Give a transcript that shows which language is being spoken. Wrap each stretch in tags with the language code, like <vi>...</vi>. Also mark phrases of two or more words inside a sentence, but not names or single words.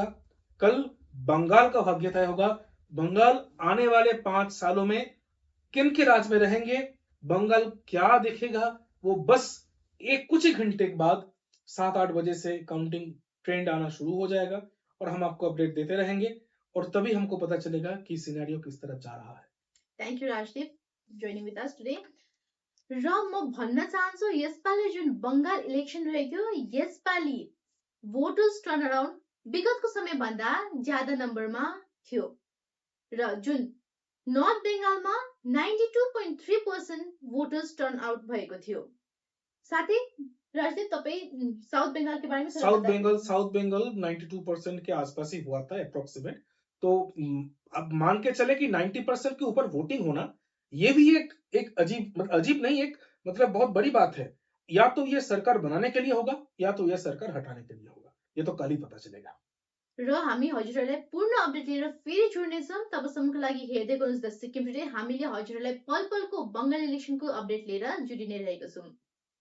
<hi>कल बंगाल का भाग्य तय होगा। बंगाल आने वाले 5 सालों में किन के राज में रहेंगे, बंगाल क्या देखेगा, वो बस कुछ ही घंटे के बाद 7-8 बजे से</hi> <en>counting trend</en> <hi>आना शुरू हो जाएगा और हम आपको अपडेट देते रहेंगे, और तभी हमको पता चलेगा कि सिनेरियो किस तरफ जा रहा है।</hi> <en>Thank you Rajdeep joining with us today.</en> <ne>र म भन्न चाहन्छु यसपालि जुन बंगाल इलेक्सन रहेको यसपालि</ne> <en>voters turn around</en> <ne>विगतको समयभन्दा ज्यादा नम्बरमा थियो र जुन नर्थ बेंगालमा 92.3%</ne> <en>voters turn out</en> <ne>भएको थियो। साथै राजदीप, तपाईं</ne> <hi>साउथ बेंगाल के बारे में साउथ बेंगाल 92% के आसपास ही हुआ था अप्रोक्सीमेट। तो अब मान के चले कि 90% के ऊपर वोटिंग होना, ये भी एक अजीब नहीं, एक मतलब बहुत बड़ी बात है। या तो ये सरकार बनाने के लिए होगा या तो ये सरकार हटाने के लिए होगा, ये तो कल ही पता चलेगा।</hi> <ne>र हामी हजुरहरूलाई पूर्ण अपडेट लिएर फेरि जोड्नेछौँ। तबसम्मको लागि हेर्दै गर्नुहोस् द सिक्किम टुडे। हामीले हजुरहरूलाई पल पलको बंगाल इलेक्सनको अपडेट लिएर जोडिने रहेको छौँ।</ne>